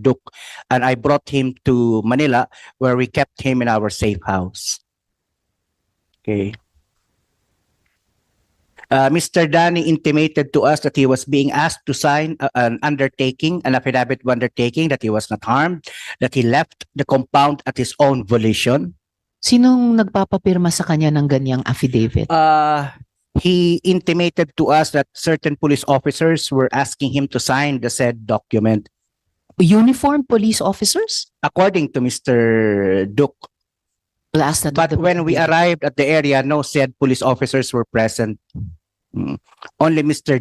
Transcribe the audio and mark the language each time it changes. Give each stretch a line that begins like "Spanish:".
English: Duke, and I brought him to Manila, where we kept him in our safe house. Okay. Mr. Danny intimated to us that he was being asked to sign an affidavit of undertaking, that he was not harmed, that he left the compound at his own volition.
Filipino: Sinong nagpapapirma sa kanya ng ganyang affidavit?
English: He intimated to us that certain police officers were asking him to sign the said document. Uniformed police officers? According to Mr. Duke.
Filipino: Last na
English: But when we arrived at the area, no said police officers were present. Only Mr.